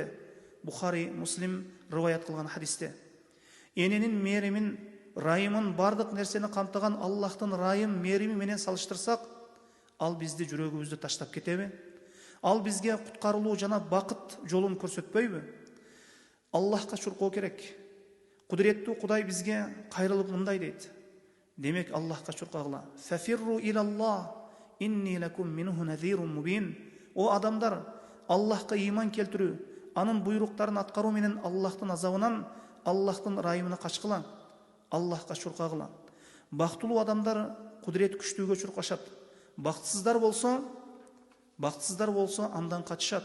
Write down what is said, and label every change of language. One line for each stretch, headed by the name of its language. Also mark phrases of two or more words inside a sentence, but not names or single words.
Kyrgyz: Бухари, Муслим риваят кылган хадисте. Эненин мээримин, райымын, бардык нерсени камтыган Аллахтын райым, мээрими менен салыштырсак, ал бизди жүрөгүбүздү таштап кетеби? Ал бизге куткарылуу жана бакыт жолун көрсөтпөйбү? Аллахка чуркоо керек. Кудуреттүү Кудай бизге кайрылып мындай дейт. Демек, Аллахка чуркагыла.
Arabic: ففروا إلى الله إني لكم منه نذير مبين.
Kyrgyz: О адамдар, Аллахка иман келтирүү, анын буйруктарын аткаруу менен Аллахтын азабынан, Аллахтын райымына качкыла. Аллахка чуркагыла. Бактылуу адамдар кудурет күчтүүгө чуркашат. Бактсыздар болсо андан качышат.